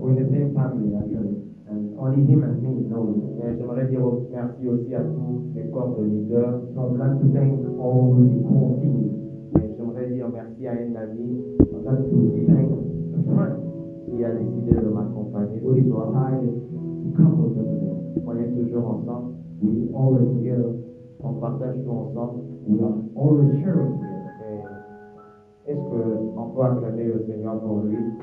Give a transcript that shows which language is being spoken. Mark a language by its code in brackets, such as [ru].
[en] We're in the same family actually. And only him and me know it. [fr] Et j'aimerais dire merci aussi à tous les corps de leaders. [en] So I would like to thank all the core teams. [fr] Et j'aimerais dire merci à un ami. [en] I would like to thank a friend [fr] qui a décidé de m'accompagner ce soir. On est toujours ensemble. [en] We always together. [fr] On partage tout ensemble. [en] We are always sharing together. [fr] Est-ce qu'on peut acclamer le Seigneur pour lui?